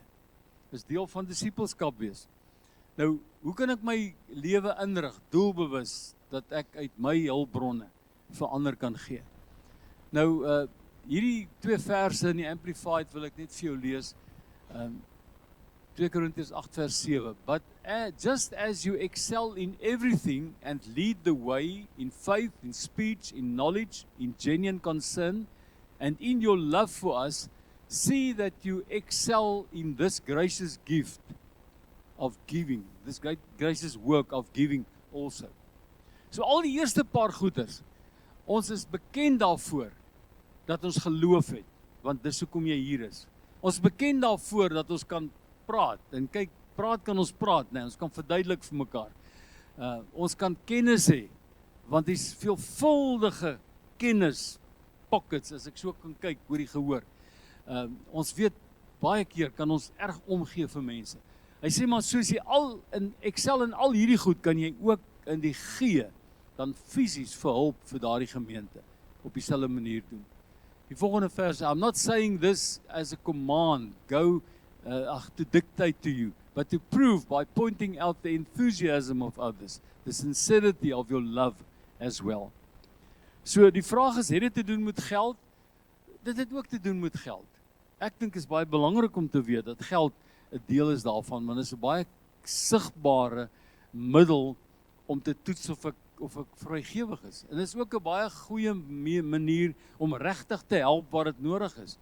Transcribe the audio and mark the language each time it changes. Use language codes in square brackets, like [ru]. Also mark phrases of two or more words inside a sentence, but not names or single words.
[af] Dis deel van disippelskap wees. Nou, hoe kan ek my lewe inrig, doelbewus, dat ek uit my hulpbronne vir ander kan gee? Nou, hierdie 2 verse in die Amplified wil ek net vir jou lees. 2 Korintiërs 8 vers 7. [en] But just as you excel in everything and lead the way in faith, in speech, in knowledge, in genuine concern, and in your love for us, see that you excel in this gracious gift of giving, this great gracious work of giving also. [af] So al die eerste paar goeders, ons is bekend daarvoor dat ons geloof het, want dis hoekom jy hier is. Ons is bekend daarvoor dat ons kan praat, en kyk, praat kan ons praat, nee, ons kan verduidelik vir mekaar. Ons kan kennis hê, want die veelvuldige kennis pockets, as ek so kan kyk, oor die gehoor. Ons weet, baie keer kan ons erg omgee vir mense. Hy sê maar soos jy in Excel en al hierdie goed, kan jy ook in die gee, dan fisies vir hulp vir daardie gemeente, op dieselfde manier doen. Die volgende vers, [en] I'm not saying this as a command, go to dictate to you, but to prove by pointing out the enthusiasm of others, the sincerity of your love as well. [af] So die vraag is, het dit te doen met geld? Dit het ook te doen met geld. Ek dink is baie belangrik om te weet dat geld 'n deel is daarvan, maar dit is 'n baie sigbare middel om te toets of ek vrygewig is. En dit is ook 'n baie goeie manier om regtig te help waar dit nodig is.